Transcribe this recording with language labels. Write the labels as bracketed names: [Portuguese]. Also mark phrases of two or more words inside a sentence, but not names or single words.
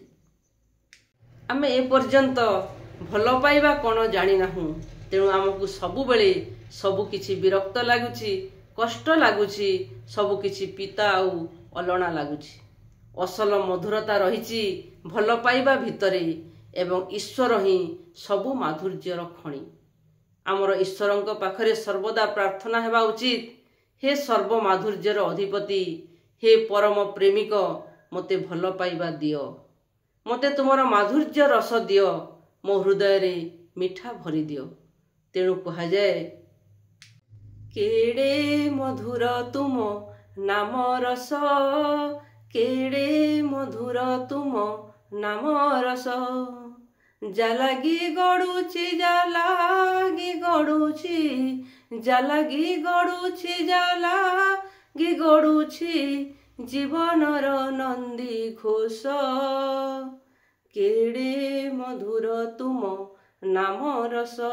[Odia] ଆମେ ଏ ପର୍ଯ୍ୟନ୍ତ ଭଲ ପାଇବା କଣ ଜାଣି ନାହୁଁ, ତେଣୁ ଆମକୁ ସବୁ ବେଳେ ସବୁ କିଛି ବିରକ୍ତ ଲାଗୁଛି, କଷ୍ଟ ଲାଗୁଛି, ସବୁ କିଛି ପିତା ଆଉ ଅଲୁଣା ଲାଗୁଛି। ଅସଲ ମଧୁରତା ରହିଛି ଭଲ ପାଇବା ଭିତରେ ଏବଂ ଈଶ୍ୱର ହିଁ ସବୁ ମାଧୁର୍ଯ୍ୟର ଖଣି। ଆମର ଈଶ୍ୱରଙ୍କ ପାଖରେ ସର୍ବଦା ପ୍ରାର୍ଥନା ହେବା ଉଚିତ। ହେ ସର୍ବ ମାଧୁର୍ଯ୍ୟର ଅଧିପତି, ହେ ପରମ ପ୍ରେମିକ, ମତେ ଭଲ ପାଇବା ଦିଅ, ମତେ ତୁମର ମାଧୁର୍ଯ୍ୟ ରସ ଦିଅ, ମୋ ହୃଦୟ ରେ ମିଠା ଭରି ଦିଅ। ତେଣୁ କୁହାଯାଏ, କେଡ଼େ ମଧୁର ତୁମ ନାମ ରସ, କେଡ଼େ ମଧୁର ତୁମ ନାମ ରସ, ଯାହା ଲାଗି ଗଡ଼ୁଛି ଯାହା ଲାଗି ଗଡ଼ୁଛି, ଯାହା ଲାଗି ଗଡ଼ୁଛି ଯାହା ଲାଗି ଗଡ଼ୁଛି, ଜୀବନର ନନ୍ଦିଘୋଷ, କେଡ଼େ ମଧୁର ତୁମ ନାମ ରସ।